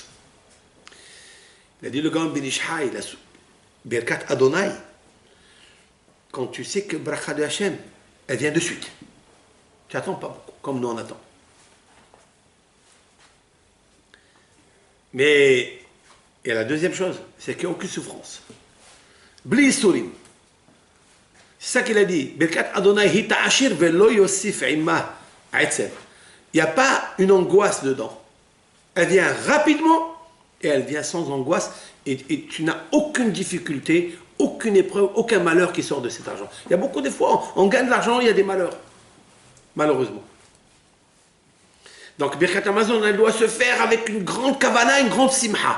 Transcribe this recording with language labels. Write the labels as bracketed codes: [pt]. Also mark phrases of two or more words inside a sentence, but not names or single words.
[fr] Il a dit le grand Ben Ish Hai, [he] ברכת אדוני, [fr] quand tu sais que bracha de Hachem, elle vient de suite. Tu n'attends pas beaucoup, comme nous on attend. Mais, et la deuxième chose, c'est qu'il n'y a aucune souffrance. [he] בלי יסורים. [fr] C'est ça qu'il a dit. [he] ברכת אדוני היא תעשיר ולא יוסיף עמה עצב. [fr] Il n'y a pas une angoisse dedans. Elle vient rapidement et elle vient sans angoisse. Et tu n'as aucune difficulté, aucune épreuve, aucun malheur qui sort de cet argent. Il y a beaucoup de fois, on gagne de l'argent, il y a des malheurs. Malheureusement. Donc, Birkat Amazon, elle doit se faire avec une grande kavana, une grande simha.